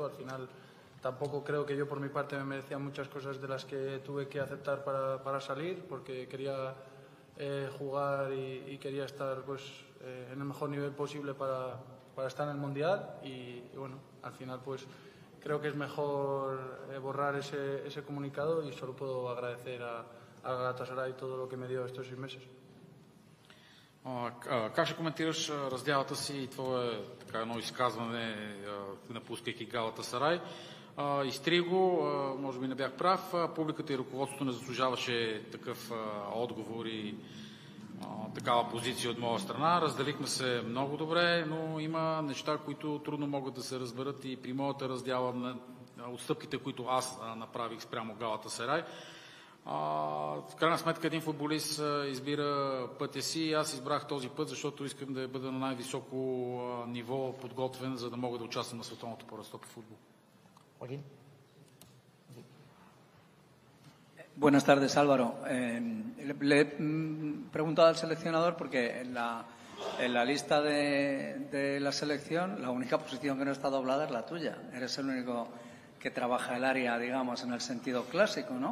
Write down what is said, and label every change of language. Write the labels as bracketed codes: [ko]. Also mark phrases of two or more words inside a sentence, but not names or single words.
[es] Al final tampoco creo que yo por mi parte me merecía muchas cosas de las que tuve que aceptar para salir, porque quería jugar y quería estar pues en el mejor nivel posible para estar en el Mundial y bueno, al final pues creo que es mejor borrar ese comunicado y solo puedo agradecer a Galatasaray todo lo que me dio estos 6 meses. [bg] Как ще коментираш раздялата си и това е така едно изказване, напускайки Галатасарай? Изтри го, може би не бях прав, публиката и ръководството не заслужаваше такъв отговор и такава позиция от моя страна. Разделихме се много добре, но има неща, които трудно могат да се разберат и при моята раздяла на отстъпките, които аз направих спрямо Галатасарай. В крайна сметка един футболист избира пътя си и аз избрах този път, защото искам да бъда на най-високо ниво подготвен, за да мога да участвам на световното първенство по футбол. [es] Buenas tardes, Álvaro. Le he preguntado al seleccionador porque en la lista de la selección la única posición que no está doblada es la tuya. Eres el único que trabaja el área, digamos, en el sentido clásico, ¿no?